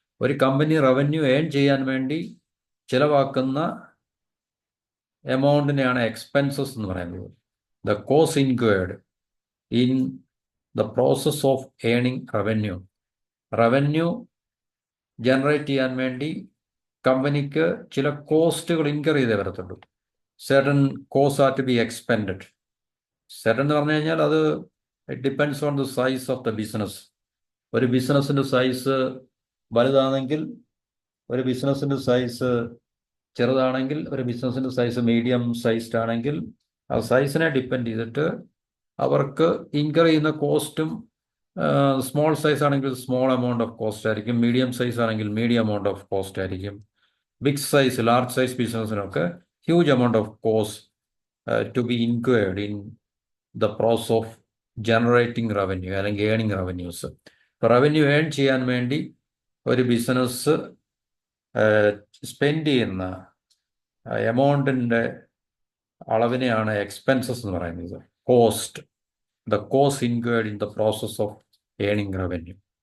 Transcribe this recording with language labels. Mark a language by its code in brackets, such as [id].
[ml] ഒരു company revenue earn ചെയ്യാൻ വേണ്ടി ചിലവാക്കുന്ന എമൗണ്ടിനെയാണ് എക്സ്പെൻസസ് എന്ന് പറയുന്നത്. [en] The cost incurred in the process of earning revenue. [ml] Revenue generate ചെയ്യാൻ വേണ്ടി കമ്പനിക്ക് ചില കോസ്റ്റുകൾ ഇൻകർ ചെയ്തേ വരത്തുള്ളൂ. [en] certain costs are to be expended. certain [ml] എന്ന് പറഞ്ഞു കഴിഞ്ഞാൽ അത് [en] It depends on the size of the business. [ml] ഒരു ബിസിനസിന്റെ സൈസ് വലുതാണെങ്കിൽ, ഒരു ബിസിനസിന്റെ സൈസ് ചെറുതാണെങ്കിൽ, ഒരു ബിസിനസിന്റെ സൈസ് മീഡിയം സൈസ്ഡ് ആണെങ്കിൽ ആ സൈസിനെ ഡിപ്പെൻഡ് ചെയ്തിട്ട് അവർക്ക് ഇൻകർ ചെയ്യുന്ന കോസ്റ്റും, സ്മോൾ സൈസ് ആണെങ്കിൽ സ്മോൾ എമൗണ്ട് ഓഫ് കോസ്റ്റ് ആയിരിക്കും, മീഡിയം സൈസ് ആണെങ്കിൽ മീഡിയം എമൗണ്ട് ഓഫ് കോസ്റ്റ് ആയിരിക്കും. [en] Big size, large size ബിസിനസ്സിനൊക്കെ huge amount of cost to be incurred in the process of generating revenue അല്ലെങ്കിൽ earning revenues. [ml] ഇപ്പോൾ revenue earn ചെയ്യാൻ വേണ്ടി ഒരു business spend ചെയ്യുന്ന എമൗണ്ടിൻ്റെ അളവിനെയാണ് expenses എന്ന് പറയുന്നത്. [en] Cost, the cost incurred in the process of earning revenue.